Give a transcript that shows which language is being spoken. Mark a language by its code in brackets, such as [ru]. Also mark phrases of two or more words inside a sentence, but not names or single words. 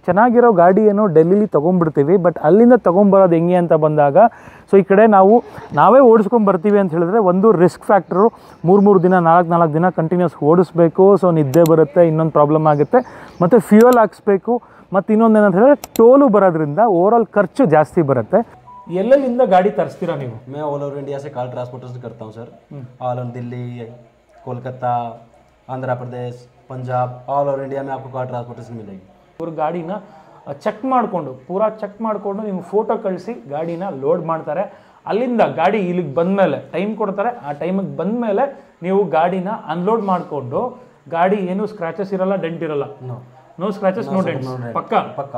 [kn] ಚೆನ್ನಾಗಿರೋ ಗಾಡಿಯನ್ನು ಡೆಲ್ಲಿಲಿ ತೊಗೊಂಡ್ಬಿಡ್ತೀವಿ. ಬಟ್ ಅಲ್ಲಿಂದ ತೊಗೊಂಬರೋದು ಹೆಂಗೆ ಅಂತ ಬಂದಾಗ, ಸೊ ಈ ಕಡೆ ನಾವೇ ಓಡಿಸ್ಕೊಂಡು ಬರ್ತೀವಿ ಅಂತ ಹೇಳಿದ್ರೆ ಒಂದು [en] risk factor. [kn] 3 ದಿನ 4 ದಿನ ಕಂಟಿನ್ಯೂಸ್ ಓಡಿಸ್ಬೇಕು. ಸೊ ನಿದ್ದೆ ಬರುತ್ತೆ, ಇನ್ನೊಂದು ಪ್ರಾಬ್ಲಮ್ ಆಗುತ್ತೆ, ಮತ್ತು ಫ್ಯೂಯಲ್ ಹಾಕ್ಸ್ಬೇಕು, ಮತ್ತು ಇನ್ನೊಂದು ಏನಂತ ಹೇಳಿದ್ರೆ ಟೋಲು ಬರೋದ್ರಿಂದ ಓವರಾಲ್ ಖರ್ಚು ಜಾಸ್ತಿ ಬರುತ್ತೆ. ಎಲ್ಲೆಲ್ಲಿಂದ ಗಾಡಿ ತರಿಸ್ತೀರಾ ನೀವು? [hi] मैं [en] all over India [hi] से [en] car transportation [hi] करता हूँ सर. [en] all over [hi] दिल्ली, कोलकाता, आंध्र प्रदेश, पंजाब, [en] all over India [hi] में आपको [en] car transportation [hi] मिलेगी. [kn] ಇವರು ಗಾಡಿನ ಚೆಕ್ ಮಾಡಿಕೊಂಡು ಪೂರಾ ಚೆಕ್ ಮಾಡಿಕೊಂಡು ನಿಮ್ಗೆ ಫೋಟೋ ಕಳಿಸಿ ಗಾಡಿನ ಲೋಡ್ ಮಾಡ್ತಾರೆ. ಅಲ್ಲಿಂದ ಗಾಡಿ ಇಲ್ಲಿಗೆ ಬಂದಮೇಲೆ ಟೈಮ್ ಕೊಡ್ತಾರೆ. ಆ ಟೈಮಿಗೆ ಬಂದಮೇಲೆ ನೀವು ಗಾಡಿನ ಅನ್ಲೋಡ್ ಮಾಡಿಕೊಂಡು, ಗಾಡಿ ಏನು ಸ್ಕ್ರಾಚಸ್ ಇರಲ್ಲ, ಡೆಂಟ್ ಇರಲ್ಲ. [en] No scratches, no dents, ಪಕ್ಕ.